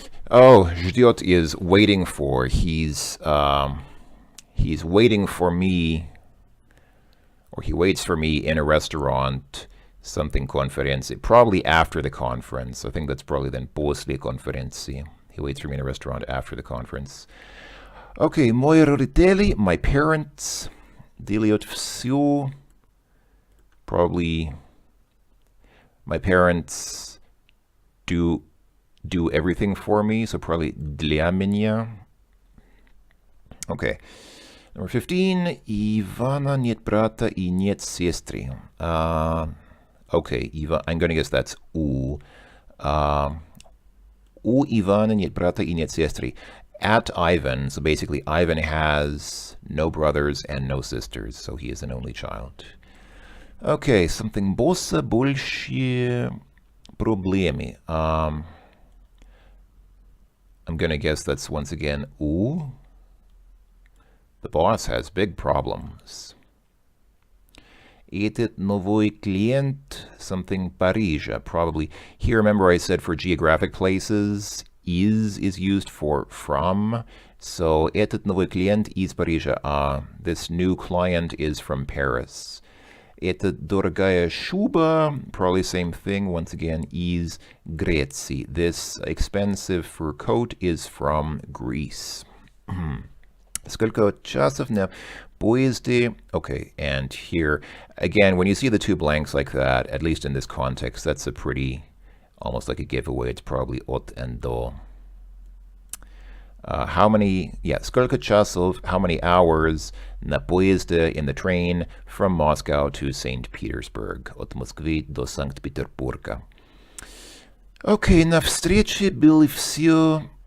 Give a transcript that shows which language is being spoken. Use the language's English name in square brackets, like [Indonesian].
[English] Ждет is waiting for. He's waiting for me, or he waits for me in a restaurant, something конференции. Probably after the conference. I think that's probably then [Russian] после конференции. [English] He waits for me in a restaurant after the conference. [Russian] Okay, мои родители, [English] my parents, [Russian] делают все. [English] Probably my parents do do everything for me, so probably [Russian] для меня. [English] Okay. Number 15. [Russian] Ивана нет брата и нет сестры. [English] Okay, I'm going to guess that's у. [Russian] У Ивана нет брата и нет сестры. [English] At Ivan, so basically Ivan has no brothers and no sisters, so he is an only child. [Russian] Okay, something босса больше проблемы. [English] I'm going to guess that's once again у. The boss has big problems. [Russian] Этот новый клиент, something Парижа, probably. [English] Here, remember I said for geographic places, is used for from. [Russian] So, этот новый клиент из Парижа. [English] This new client is from Paris. [Russian] Эта дорогая шуба, [English] probably same thing, once again, is Греции. This expensive fur coat is from Greece. [Russian] Сколько часов на поезде? [English] Okay, and here, again, when you see the two blanks like that, at least in this context, that's a pretty, almost like a giveaway. It's probably от and до. How many, [Russian] сколько часов, [English] how many hours [Russian] на поезде, [English] in the train, from Moscow to St. [Russian] Petersburg, от Москвы до Санкт-Петербурга. Okay, на встрече было все...